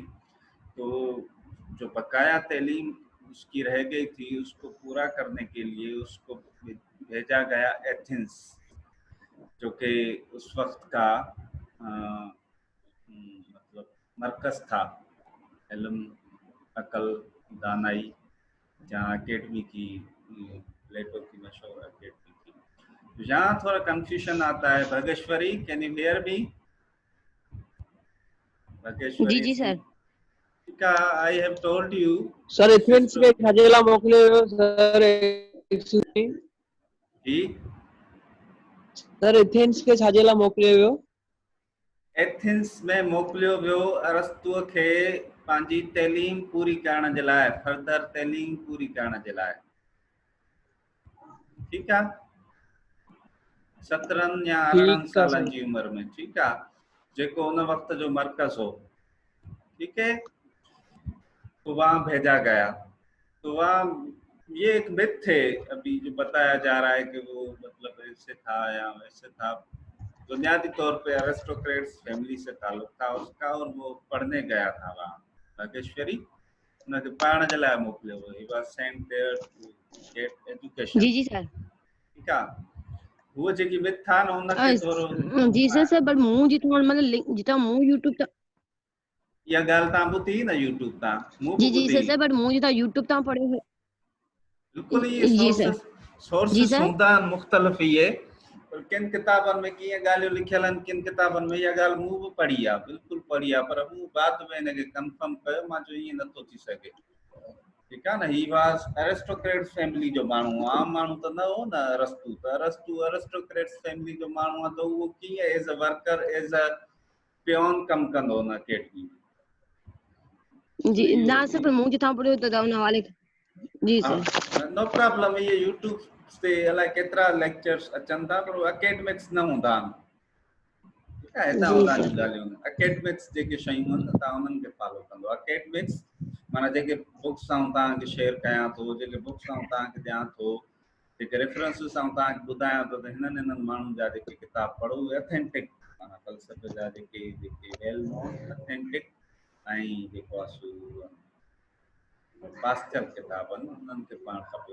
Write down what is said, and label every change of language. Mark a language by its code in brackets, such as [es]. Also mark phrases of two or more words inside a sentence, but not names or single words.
[hi] तो जो बकाया तैलीम उसकी रह गई थी, उसको पूरा करने के लिए उसको भेजा गया एथेंस, जो कि उस वक्त का मतलब मरकज था इल्म, अकल, दानाई, जहाँ एकेडमी की, प्लेटो की मशहूर एकेडमी थी। तो यहाँ थोड़ा कंफ्यूजन आता है। [en] भगेश्वरी, can you hear me? भगेश्वरी [hi] जी सर। [en] I have told you. [sd] सर एथेंस के छाजेला मोकले सर, [en] excuse me [hi] जी [sd] सर, एथेंस के छाजेला मोकले हो? एथेंस में मोकलियो वियो अरस्तु खे पंहिंजी तैलीम पूरी करण जे लाइ, फर्दर तैलीम पूरी करण जे लाइ, [hi] ठीक है। [sd] 17 या 18 सालन जी उम्र में, [hi] ठीक है, [sd] जेको उन वक्त जो मरकज हो, [hi] ठीक है। तो वहाँ भेजा गया। तो वहाँ ये एक मिथ थे, अभी जो बताया जा रहा है कि वो मतलब ऐसे था या वैसे था। बुनियादी तौर पे [en] aristocrats family [hi] से ताल्लुक था उसका, और वो पढ़ने गया था वहाँ। [sd] भागेश्वरी उनके पढ़ने जे लाइ मोकिलियो हो। [en] he was sent there to get education. [hi] जी सर। ठीक है। वो जेकी मिथ था न उनके थोरो [sd] जी सर बट मूं जितो मतलब लिंक जिता मूं YouTube ता या गाल ता ॿुधी न YouTube ता मूं जी सर बट मूं जिता YouTube ता पढ़े हुए। [hi] बिल्कुल ये जी सर। [sd] सोर्सेस हूंदा आहिनि मुख़्तलिफ़। इहे पर किन किताबनि में कीअं ॻाल्हियूं लिखियल आहिनि, किन किताबनि में इहा ॻाल्हि मूं बि पढ़ी आहे, बिल्कुलु पढ़ी आहे, पर मूं बाद में हिनखे कंफर्म कयो। मां चयो ईअं नथो थी सघे, ठीकु आहे न। [en] he was aristocrats family [sd] जो माण्हू, आम माण्हू त न हो न। अरस्तु [en] aristocrats family [sd] जो माण्हू आहे, त उहो कीअं [en] as a worker, as a peon [sd] कमु कंदो हुन अकेडमी में। जी ना सर पर मूं जिता पढ़ियो त उन वाले जी सर [en] no problem. [sd] ये YouTube ते अलाए केतिरा लेक्चर्स अचनि था पर एकेडमिक्स न हूंदा आहिनि। ठीकु आहे, हितां जी हुतां सर। जूं ॻाल्हियूं एकेडमिक्स जेके शयूं आहिनि तव्हां उन्हनि खे फॉलो कंदो। एकेडमिक्स माना जेके बुक्स आऊं तव्हांखे शेयर कयां थो, जेके बुक्स आऊं तव्हांखे ॾियां थो, जेके रेफरेंसिस आऊं तव्हांखे ॿुधायां थो त हिननि माण्हुनि जा जेके किताब पढ़ो उहे अथेंटिक माना फ़लसफ़े जा जेके जेके [en] well known [sd] अथेंटिक ऐं जेको आहे सो पास्चल किताब आहिनि उन्हनि खे पढ़णु खपे।